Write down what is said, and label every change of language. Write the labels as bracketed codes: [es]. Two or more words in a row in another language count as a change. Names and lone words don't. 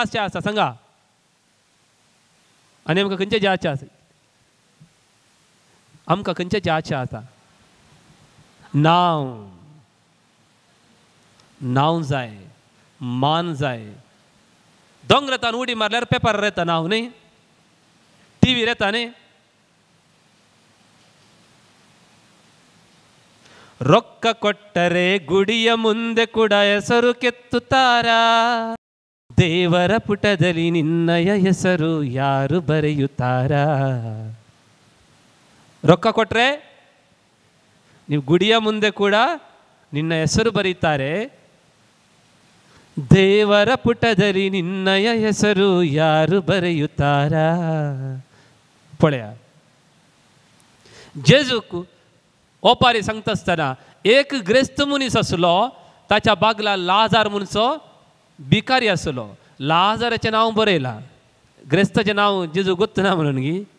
[kok] आनी खंयचेची आशा आसा सांगा? आनी आमकां खंयच्या आशा आसा आमकां खंयच्याची आशा आसा नांव जाय मान जाय दोंगरातान उडी मारल्यार पेपर येता नांव न्ही टीव्हीर येता न्ही [kn] ರೊಕ್ಕ ಕೊಟ್ಟರೆ ಗುಡಿಯ ಮುಂದೆ ಕೂಡ ಹೆಸರು ಕೆತ್ತುತ್ತಾರ ದೇವರ ಪುಟದಲ್ಲಿ ನಿನ್ನಯ ಹೆಸರು ಯಾರು ಬರೆಯುತ್ತಾರ ರೊಕ್ಕ ಕೊಟ್ರೆ ನೀವು ಗುಡಿಯ ಮುಂದೆ ಕೂಡ ನಿನ್ನ ಹೆಸರು ಬರೀತಾರೆ ದೇವರ ಪುಟದಲ್ಲಿ ನಿನ್ನಯ ಹೆಸರು ಯಾರು ಬರೆಯುತ್ತಾರ [kok] पळया जेजूक ओपारी सांगता आसतना एक ग्रेस्त मनीस आसलो ताच्या बागला लाजार म्हणचो भिकारी आसलो लाजाराचें नांव बरयलां ग्रेस्ताचें नांव जेजू गोत्तना म्हणून गी